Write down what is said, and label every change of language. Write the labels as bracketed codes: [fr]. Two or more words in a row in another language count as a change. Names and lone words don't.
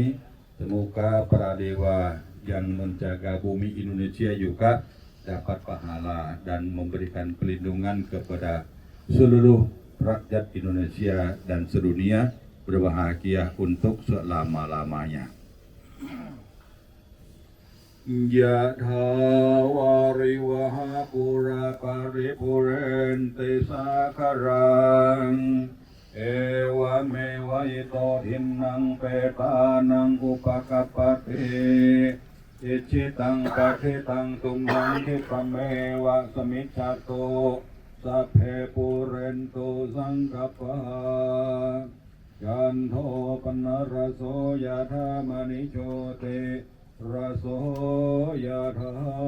[id] Semoga para dewa yang menjaga bumi Indonesia juga dapat pahala dan memberikan pelindungan kepada seluruh rakyat Indonesia dan sedunia berbahagia untuk selama-lamanya. [pi] ยะถาวาริวหาปุราปาริปุเรนติสาคารังเอ วเมวะอิโตทินังเปตานังอุปกัปปติอิจิตังปะทิตังตุมหังคิปะเมวะสมิจฉาโตสัพเพปุเรนโตสังกัปปะยันโทปนะระโสยะธามณิโชติระโสยะธา